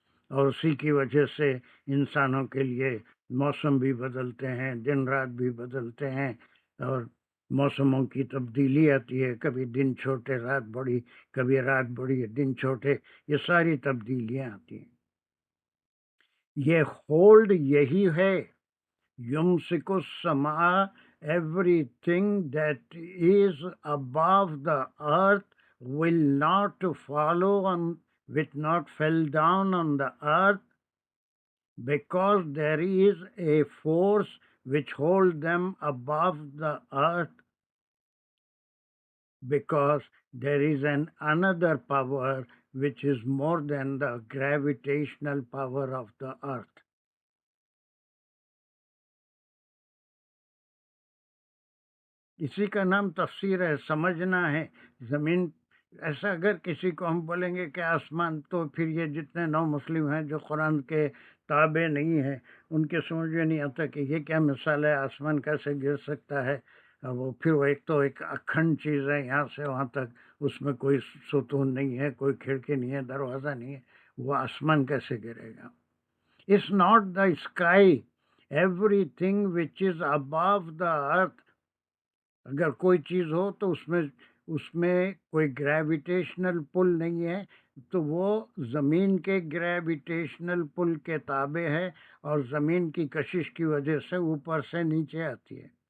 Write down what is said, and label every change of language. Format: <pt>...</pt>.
<ur>اور اسی کی وجہ سے انسانوں کے لیے موسم بھی بدلتے ہیں، دن رات بھی بدلتے ہیں، اور موسموں کی تبدیلی آتی ہے. کبھی دن چھوٹے رات بڑی، کبھی رات بڑی دن چھوٹے، یہ ساری تبدیلیاں آتی ہیں. یہ ہولڈ یہی ہے.</ur> <ar>یمسک السماء،</ar> <en>everything that is above the earth will not follow on, will not fall down on the earth, because there is a force which holds them above the earth, because there is another power which is more than the gravitational power of the earth.</en> <ur>اسی کا نام تفسیر ہے، سمجھنا ہے. زمین ایسا اگر کسی کو ہم بولیں گے کہ آسمان، تو پھر یہ جتنے نو مسلم ہیں جو قرآن کے تابع نہیں ہیں، ان کے سمجھ میں نہیں آتا کہ یہ کیا مثال ہے، آسمان کیسے گر سکتا ہے. وہ پھر وہ ایک تو ایک اکھنڈ چیز ہے، یہاں سے وہاں تک، اس میں کوئی ستون نہیں ہے، کوئی کھڑکی نہیں ہے، دروازہ نہیں ہے، وہ آسمان کیسے گرے گا.</ur> <en>It's not the sky, everything which is above the earth.</en> <ur>اگر کوئی چیز ہو تو اس میں کوئی گریویٹیشنل پل نہیں ہے، تو وہ زمین کے گریویٹیشنل پل کے تابع ہے، اور زمین کی کشش کی وجہ سے اوپر سے نیچے آتی ہے.</ur>